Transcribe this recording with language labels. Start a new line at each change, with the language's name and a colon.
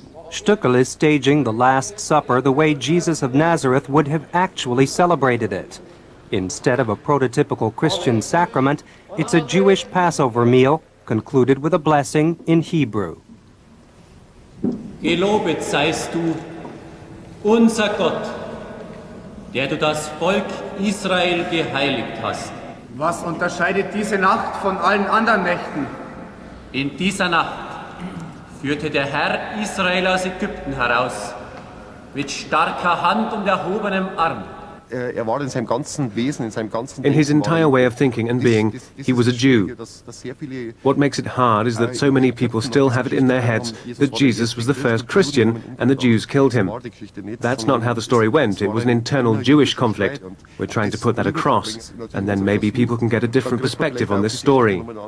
English: Stuckel is staging the Last Supper the way Jesus of Nazareth would have actually celebrated it. Instead of a prototypical Christian sacrament, it's a Jewish Passover meal, concluded with a blessing in Hebrew.
German: Gelobet seist du, unser Gott, der du das Volk Israel geheiligt hast. Was unterscheidet diese Nacht von allen anderen Nächten? In dieser Nacht führte der Herr Israel aus Ägypten heraus, mit starker Hand und erhobenem Arm.
English: In his entire way of thinking and being, he was a Jew. What makes it hard is that so many people still have it in their heads that Jesus was the first Christian and the Jews killed him. That's not how the story went. It was an internal Jewish conflict. We're trying to put that across, and then maybe people can get a different perspective on this story.